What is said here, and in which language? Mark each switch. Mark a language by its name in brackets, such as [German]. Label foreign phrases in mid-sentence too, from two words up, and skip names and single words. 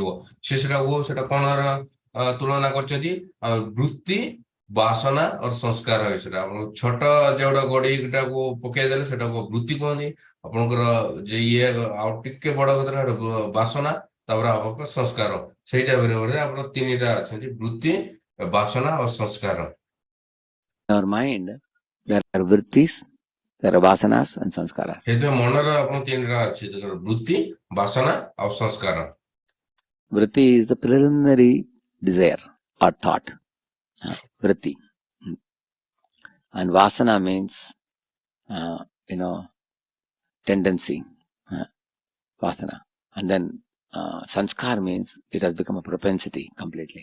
[Odia] ସେଟା କଣ ତୁଳନା କରିଛନ୍ତି ବୃତ୍ତି ବାସନା और ସଂସ୍କାର ସେଟା ଆପଣ ଛୋଟ ଯୋଉଟା ଗଡିଟାକୁ ପକେଇଦେଲେ ସେଟାକୁ ବୃତ୍ତି କୁହନ୍ତି ଆପଣଙ୍କର ଯେ ଇଏ ଆଉ ଟିକେ ବଡ ବାସନା ତାପରେ ଆପଣଙ୍କ ସଂସ୍କାର ସେଇ ଟାଇପର ଆପଣ 3ଟା ଅଛନ୍ତି ବୃତ୍ତି ବାସନା और ସଂସ୍କାର। [English] In our mind there are vrittis, there are vasanas and sanskaras. [Odia] ସେଇଥିପାଇଁ ମନର ଆପଣ 3ଟା ଅଛି ବୃତ୍ତି ବାସନା ଆଉ ସଂସ୍କାର। [English] Vritti is the preliminary desire or thought. Vritti. And vasana means tendency. Vasana. And then sanskar means it has become a propensity completely.